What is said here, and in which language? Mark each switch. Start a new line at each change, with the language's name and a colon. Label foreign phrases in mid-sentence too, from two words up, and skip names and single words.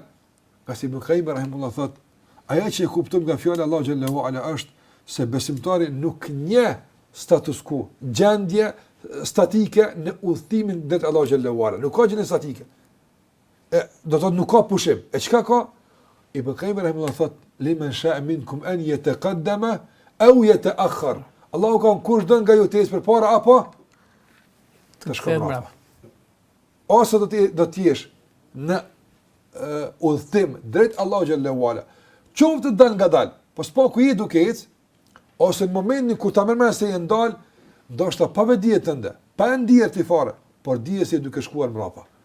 Albanian: Ka si Ibn Qayyim rahimullah thot, ajo që e kuptojmë nga fjala
Arabic: الله جل وعلا
Albanian: është se besimtari nuk nje
Latin: status quo,
Albanian: gjendje statike në udhëtimin drejt
Arabic: الله جل وعلا.
Albanian: Nuk ka gjendje statike. Do të thotë nuk ka pushim. E çka ka? Ibn Qayyim rahimullah thot,
Arabic: لمن شاء منكم أن يتقدم أو يتأخر.
Albanian: Allahu ka kush don nga ju të ecë përpara apo të shkojë mbrapa. Ose do të jesh në udhëtim drejt
Arabic: الله جل وعلا.
Albanian: Qoftë të dal nga dal, po s'po ku je duke ecë, ose në momentin kur ta merr se je ndal, ndoshta pa vëdije tënde, pa ndier ti fare, por dije se duke shkuar mbrapa.